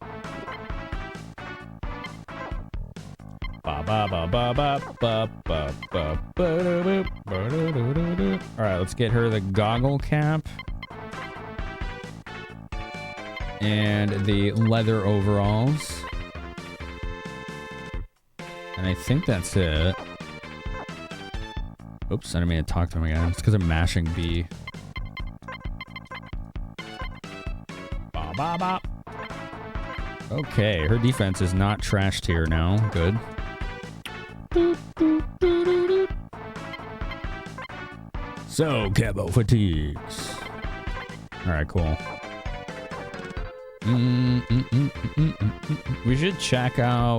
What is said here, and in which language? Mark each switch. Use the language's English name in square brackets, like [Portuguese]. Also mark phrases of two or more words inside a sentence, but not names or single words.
[English] Alright, let's get her the goggle cap. And the leather overalls. And I think that's it. Oops, I didn't mean to talk to him again. It's because I'm mashing B. Ba ba ba. Okay, her defense is not trashed here now. Good. So, camo fatigues. Alright, cool. We should check out...